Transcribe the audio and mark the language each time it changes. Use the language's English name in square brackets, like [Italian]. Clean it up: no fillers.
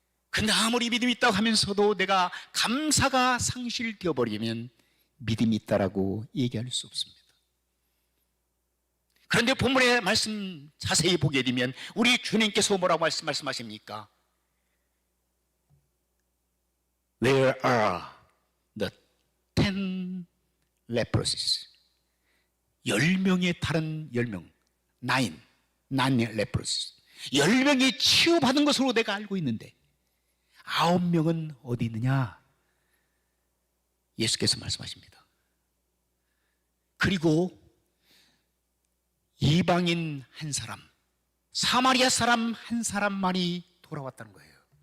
[Korean] 근데 아무리 믿음이 있다고 하면서도 내가 감사가 상실되어 버리면 믿음이 있다라고 얘기할 수 없습니다. 그런데 본문의 말씀 자세히 보게 되면 우리 주님께서 뭐라고 말씀하십니까? [English] Where are the 10 leprosies? [Korean] 10명의 다른 10명, [English] 9 leprosies. [Korean] 10명이 치유받은 것으로 내가 알고 있는데 9명은 어디 있느냐? 예수께서 말씀하십니다. 그리고 이방인 한 사람, 사마리아 사람 한 사람만이 돌아왔다는 거예요.